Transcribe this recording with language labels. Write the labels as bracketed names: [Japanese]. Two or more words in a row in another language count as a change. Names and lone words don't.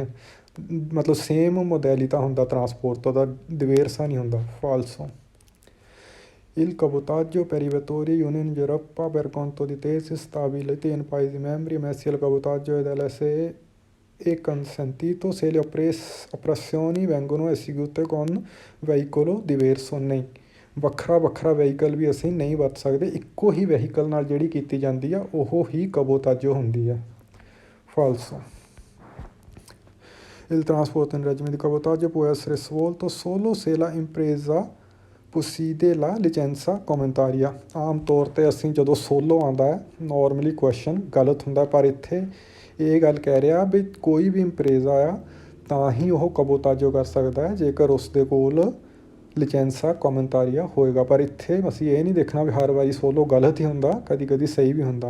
[Punjabi] ਮਤਲਬ ਸੇਮ ਮੋਡੈਲਿਟਾ ਹੁੰਦਾ ਟਰਾਂਸਪੋਰਟ ਦਾ, ਦਿਵੇਰਸਾ ਨਹੀਂ ਹੁੰਦਾ। [Italian] ਫਾਲਸੋ Il cabotaggio per i vettori Unione Europea per conto di tesi stabiliti in Paesi membri ammessi al cabotaggio e dall'SE è consentito se le operazioni vengono eseguite con veicolo diverso। [Punjabi] ਨਹੀਂ, ਵੱਖਰਾ ਵੱਖਰਾ ਵਹੀਕਲ ਵੀ ਅਸੀਂ ਨਹੀਂ ਵਰਤ ਸਕਦੇ। ਇੱਕੋ ਹੀ ਵਹੀਕਲ ਨਾਲ ਜਿਹੜੀ ਕੀਤੀ ਜਾਂਦੀ ਆ ਉਹ ਹੀ ਕਬੋਤਾਜੋ ਹੁੰਦੀ ਆ। [Italian] ਫਾਲਸੋ Il trasporto in regime di cabotaggio può essere svolto solo se la impresa possiede la licenza comunitaria। [Punjabi] ਆਮ ਤੌਰ 'ਤੇ ਅਸੀਂ ਜਦੋਂ ਸੋਲੋ ਆਉਂਦਾ ਹੈ [English] normally question [Punjabi] ਗਲਤ ਹੁੰਦਾ, ਪਰ ਇੱਥੇ ਇਹ ਗੱਲ ਕਹਿ ਰਿਹਾ ਵੀ ਕੋਈ ਵੀ ਇੰਪਰੇਜ਼ਾ ਆ ਤਾਂ ਹੀ ਉਹ ਕਬੋਤਾਜੋ ਕਰ ਸਕਦਾ ਹੈ ਜੇਕਰ ਉਸ ਦੇ ਕੋਲ [Italian] licenza comunitaria [Punjabi] ਹੋਏਗਾ। ਪਰ ਇੱਥੇ ਅਸੀਂ ਇਹ ਨਹੀਂ ਦੇਖਣਾ ਵੀ ਹਰ ਵਾਰੀ ਸੋਲੋ ਗਲਤ ਹੀ ਹੁੰਦਾ, ਕਦੀ ਕਦੀ ਸਹੀ ਵੀ ਹੁੰਦਾ।